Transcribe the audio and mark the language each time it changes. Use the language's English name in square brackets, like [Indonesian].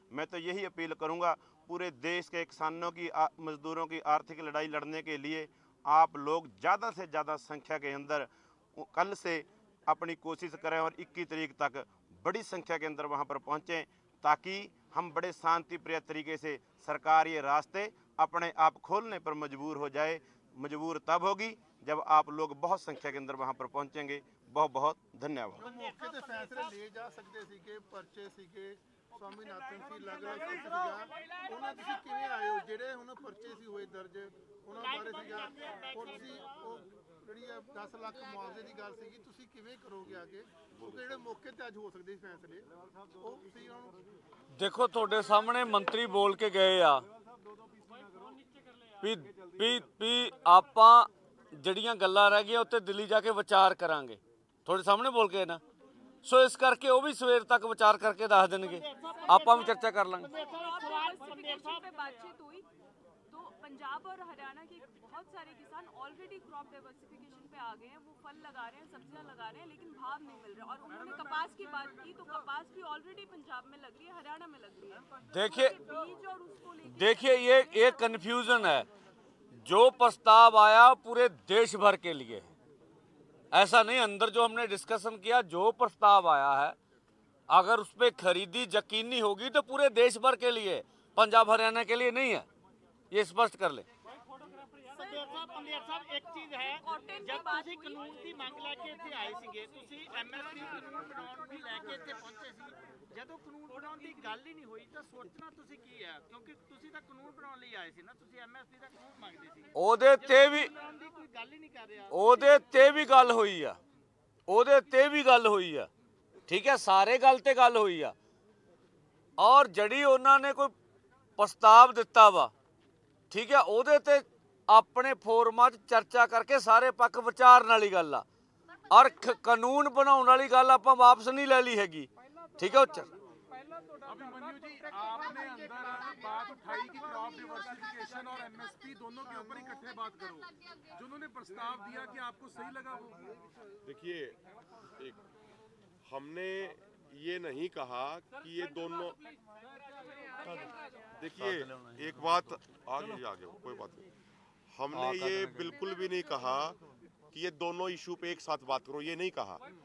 [Hindi] मैं तो यही अपील करूंगा, पूरे देश के किसानों की मजदूरों की आर्थिक लड़ाई लड़ने के लिए आप लोग ज़्यादा से ज़्यादा संख्या के अंदर कल से अपनी कोशिश करें और 21 तारीख तक बड़ी संख्या के अंदर वहां पर पहुंचें, ताकि हम बड़े शांति प्रिय तरीके से सरकार ये रास्ते अपने आप खोलने पर मजबूर हो जाए। मजबूर तब होगी जब आप लोग बहुत संख्या के अंदर वहां पर पहुंचेंगे। बहुत बहुत धन्यवाद। [Punjabi] ਮੌਕੇ ਤੇ ਫੈਸਲੇ ਲਏ ਜਾ ਸਕਦੇ ਸੀਗੇ, ਪਰਚੇ ਸੀਗੇ, स्वामीनाथन ਸੀ, ਅਲੱਗ-ਅਲੱਗ ਸੀਗਾ, ਉਹਨਾਂ ਤੁਸੀਂ ਕਿਵੇਂ ਆਏ ਹੋ? ਜਿਹੜੇ ਹੁਣ ਪਰਚੇ ਸੀ ਹੋਏ ਦਰਜ, ਉਹਨਾਂ ਬਾਰੇ ਸੀਗਾ, ਔਰ ਤੁਸੀਂ ਉਹ ਜਿਹੜੀ 10 ਲੱਖ ਮੁਆਵਜ਼ੇ ਦੀ ਗੱਲ ਸੀਗੀ, ਤੁਸੀਂ ਕਿਵੇਂ ਕਰੋਗੇ ਅੱਗੇ? ਕਿਉਂਕਿ ਜਿਹੜੇ ਮੌਕੇ ਤੇ ਅੱਜ ਹੋ ਸਕਦੇ ਸੀ ਫੈਸਲੇ, ਉਹ ਤੁਸੀਂ ਦੇਖੋ ਤੁਹਾਡੇ ਸਾਹਮਣੇ ਮੰਤਰੀ ਬੋਲ ਕੇ ਗਏ ਆ ਵੀ ਆਪਾਂ ਜਿਹੜੀਆਂ ਗੱਲਾਂ ਰਹਿ ਗਈਆਂ ਉੱਤੇ ਦਿੱਲੀ ਜਾ ਕੇ ਵਿਚਾਰ ਕਰਾਂਗੇ, ਤੁਹਾਡੇ ਸਾਹਮਣੇ ਬੋਲ ਕੇ ਨਾ। ਸੋ ਇਸ ਕਰਕੇ ਉਹ ਵੀ ਸਵੇਰ ਤੱਕ ਵਿਚਾਰ ਕਰਕੇ ਦੱਸ ਦੇਣਗੇ, ਆਪਾਂ ਵੀ [Hindi] चर्चा कर लेंगे। पे बातचीत हुई तो पंजाब और हरियाणा के बहुत सारे किसान ऑलरेडी क्रॉप डाइवर्सिफिकेशन पे आ गए हैं, वो फल लगा रहे हैं, सब्जियां लगा रहे हैं, लेकिन भाव नहीं मिल रहा। और उन्होंने कपास की बात की तो कपास भी ऑलरेडी पंजाब में लग रही है, हरियाणा में लग रही है। देखिए ये कंफ्यूजन है। जो प्रस्ताव आया पूरे देश भर के लिए, ऐसा नहीं अंदर जो हमने डिस्कशन किया, जो प्रस्ताव आया है अगर उस पर खरीदी यकीनी होगी तो पूरे देश भर के लिए, पंजाब हरियाणा के लिए नहीं है, ये स्पष्ट कर ले। [Punjabi] ਪੰਦੇਰ ਸਾਹਿਬ ਇੱਕ ਚੀਜ਼ ਹੈ, ਜਦ ਤੁਸੀਂ ਕਾਨੂੰਨ ਦੀ ਮੰਗ ਲੈ ਕੇ ਇੱਥੇ ਆਏ ਸੀਗੇ, ਤੁਸੀਂ ਐਮਐਸਪੀ ਕਾਨੂੰਨ ਬਣਾਉਣ ਨੂੰ ਲੈ ਕੇ ਇੱਥੇ ਪਹੁੰਚੇ ਸੀ, ਜਦੋਂ ਕਾਨੂੰਨ ਬਣਾਉਣ ਦੀ ਗੱਲ ਹੀ ਨਹੀਂ ਹੋਈ ਤਾਂ ਸੋਚਣਾ ਤੁਸੀਂ ਕੀ ਹੈ? ਕਿਉਂਕਿ ਤੁਸੀਂ ਤਾਂ ਕਾਨੂੰਨ ਬਣਾਉਣ ਲਈ ਆਏ ਸੀ ਨਾ, ਤੁਸੀਂ ਐਮਐਸਪੀ ਦਾ ਕਾਨੂੰਨ ਮੰਗਦੇ ਸੀ। ਉਹਦੇ ਤੇ ਵੀ ਕੋਈ ਗੱਲ ਹੀ ਨਹੀਂ ਕਰ ਰਿਹਾ। ਉਹਦੇ ਤੇ ਵੀ ਗੱਲ ਹੋਈ ਆ, ਉਹਦੇ ਤੇ ਵੀ ਗੱਲ ਹੋਈ ਆ, ਠੀਕ ਹੈ, ਸਾਰੇ ਗੱਲ ਤੇ ਗੱਲ ਹੋਈ ਆ। ਔਰ ਜਿਹੜੀ ਉਹਨਾਂ ਨੇ ਕੋਈ ਪ੍ਰਸਤਾਵ ਦਿੱਤਾ ਵਾ, ਠੀਕ ਹੈ, ਉਹਦੇ ਤੇ ਆਪਣੇ ਫੋਰਮਾਂ 'ਚ ਚਰਚਾ ਕਰਕੇ ਸਾਰੇ ਪੱਖ ਵਿਚਾਰਨ ਵਾਲੀ ਗੱਲ ਆ। ਔਰ ਕਾਨੂੰਨ ਬਣਾਉਣ ਵਾਲੀ ਗੱਲ ਆਪਾਂ ਵਾਪਸ ਨਹੀਂ ਲੈ ਲਈ ਹੈਗੀ, [Hindi] ठीक है। अभिमन्यु जी, आपने अंदर बात उठाई कि क्रॉप डाइवर्सिफिकेशन और एमएसपी दोनों के ऊपर इकट्ठे बात करो, जो उन्होंने प्रस्ताव दिया कि आपको सही लगा वो? देखिए, हमने ये नहीं कहा कि ये दोनों, देखिए एक बात आगे कोई बात नहीं, हमने ये बिल्कुल भी नहीं कहा कि ये दोनों इशू पे एक साथ बात करो, ये नहीं कहा।